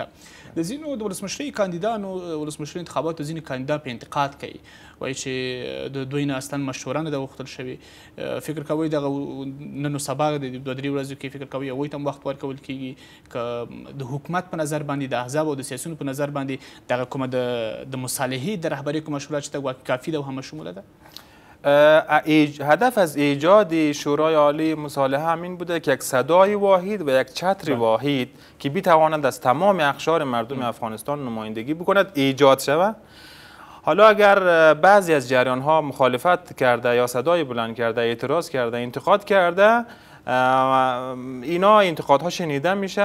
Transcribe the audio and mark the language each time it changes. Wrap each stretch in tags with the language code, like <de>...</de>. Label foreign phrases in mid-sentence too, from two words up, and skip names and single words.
<ps>د ځینو د ولسمشرۍ کاندیدانو ولسمشرۍ انتخاباتو ځینې کاندیدان په انتقاد کوي، وایي چې د دوی نه اصلا مشوره نه ده غوښتل شوې. فکر کوئ دغه نن و سبا د 2-3 ورځو کې فکر کوئ هغوی ته هم وخت ورکول کېږي که د حکومت په نظر باندې د احزاب او د سیاسیونو په نظر باندې دغه کومه د مصالحې د رهبرۍ کومه شورا چې ته کافی ده و همه شموله ده؟</ps> <fa>هدف از ایجاد شورای عالی مصالحه همین بوده که یک صدای واحد و یک چتر واحد که بتواند از تمام اقشار مردم افغانستان نمایندگی بکند ایجاد شود. حالا اگر بعضی از جریان ها مخالفت کرده یا صدای بلند کرده، اعتراض کرده، انتقاد کرده، اینا انتقادها شنیده میشه</fa>